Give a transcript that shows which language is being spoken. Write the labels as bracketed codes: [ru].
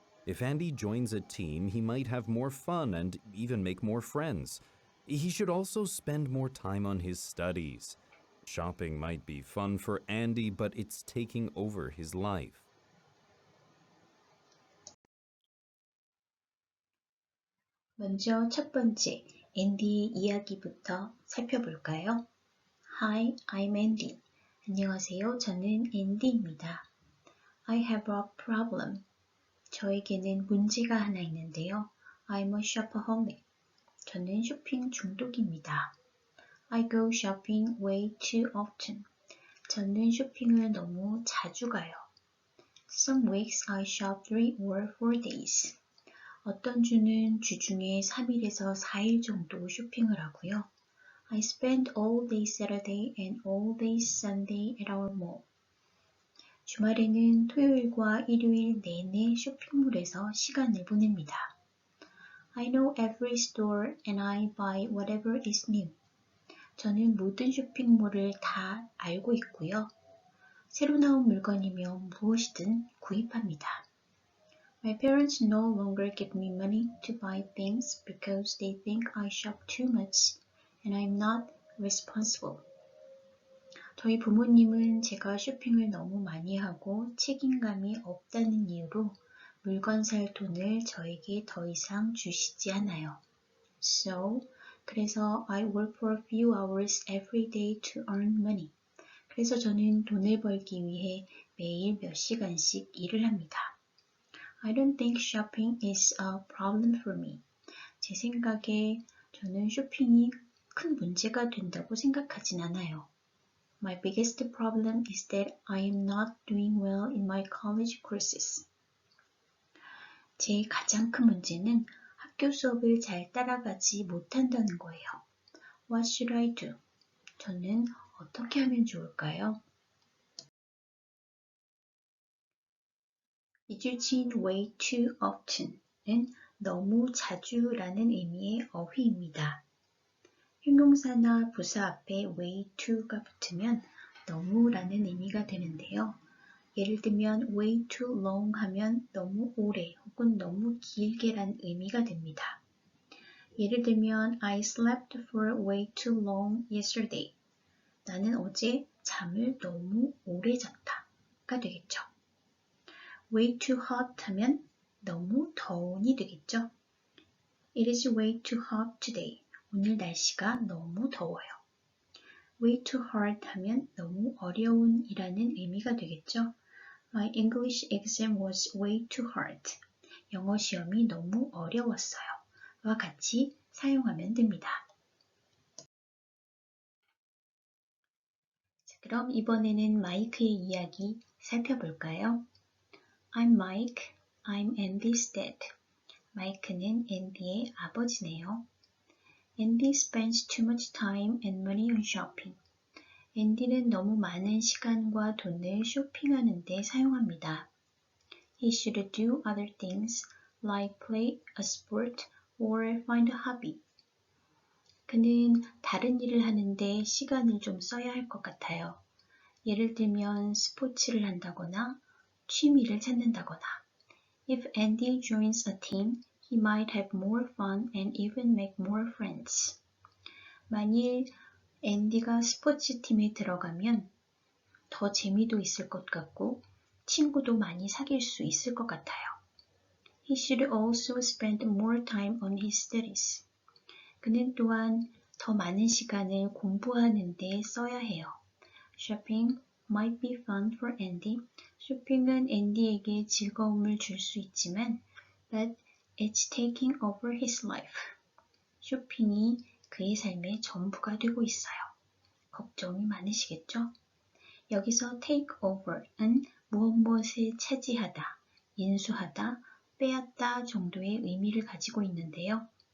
[en] If Andy joins a team, he might have more fun and even make more friends. He should also spend more time on his studies. Shopping might be fun for Andy, but it's taking over his life. [ko] 먼저 첫 번째, 앤디의 이야기부터 살펴볼까요? [en] Hi, I'm Andy. [ko] 안녕하세요. 저는 앤디입니다. [en] I have a problem. [ko] 저에게는 문제가 하나 있는데요. [en] I'm a shopaholic. [ko] 저는 쇼핑 중독입니다. [en] I go shopping way too often. [ko] 저는 쇼핑을 너무 자주 가요. [en] Some weeks I shop 3 or 4 days. [ko] 어떤 주는 주중에 3일에서 4일 정도 쇼핑을 하고요. [en] I spend all day Saturday and all day Sunday at our mall. [ko] 주말에는 토요일과 일요일 내내 쇼핑몰에서 시간을 보냅니다. [en] I know every store and I buy whatever is new. [ko] 저는 모든 쇼핑몰을 다 알고 있고요. 새로 나온 물건이면 무엇이든 구입합니다. [en] My parents no longer give me money to buy things because they think I shop too much and I'm not responsible. [ko] 저희 부모님은 제가 쇼핑을 너무 많이 하고 책임감이 없다는 이유로 물건 살 돈을 저에게 더 이상 주시지 않아요. [en] So, [ko] 그래서 [en] I work for a few hours every day to earn money. [ko] 그래서 저는 돈을 벌기 위해 매일 몇 시간씩 일을 합니다. [en] I don't think shopping is a problem for me. [ko] 제 생각에 저는 쇼핑이 큰 문제가 된다고 생각하진 않아요. [en] My biggest problem is that I am not doing well in my college courses. [ko] 제 가장 큰 문제는 학교 수업을 잘 따라가지 못한다는 거예요. [en] What should I do? [ko] 저는 어떻게 하면 좋을까요? Using way too often은 너무 자주라는 의미의 어휘입니다. 형용사나 부사 앞에 way too가 붙으면 너무라는 의미가 되는데요. 예를 들면 way too long 하면 너무 오래 혹은 너무 길게란 의미가 됩니다. 예를 들면 [en] I slept for way too long yesterday. [ko] 나는 어제 잠을 너무 오래 잤다가 되겠죠. way too hot 하면 너무 더운이 되겠죠. [en] It is way too hot today. [ko] 오늘 날씨가 너무 더워요. way too hard 하면 너무 어려운 이라는 의미가 되겠죠. [en] My English exam was way too hard. [ko] 영어 시험이 너무 어려웠어요. 와 같이 사용하면 됩니다. 자, 그럼 이번에는 마이크의 이야기 살펴볼까요? [en] I'm Mike. I'm Andy's dad. [ko] 마이크는 앤디의 아버지네요. [en] Andy spends too much time and money on shopping. [ko] 앤디는 너무 많은 시간과 돈을 쇼핑하는 데 사용합니다. [en] He should do other things like play a sport or find a hobby. [ko] 그는 다른 일을 하는데 시간을 좀 써야 할 것 같아요. 예를 들면 스포츠를 한다거나 취미를 찾는다거나. [en] If Andy joins a team, he might have more fun and even make more friends. [ko] 만일 앤디가 스포츠 팀에 들어가면 더 재미도 있을 것 같고 친구도 많이 사귈 수 있을 것 같아요. [en] He should also spend more time on his studies. [ko] 그는 또한 더 많은 시간을 공부하는 데 써야 해요. [en] Shopping might be fun for Andy. [ko] 쇼핑은 앤디에게 즐거움을 줄 수 있지만 [en] but it's taking over his life. [ko] 쇼핑이 그의 삶의 전부가 되고 있어요. 걱정이 많으시겠죠? 여기서 take over는 무엇을 차지하다, 인수하다, 빼앗다 정도의 의미를 가지고 있는데요.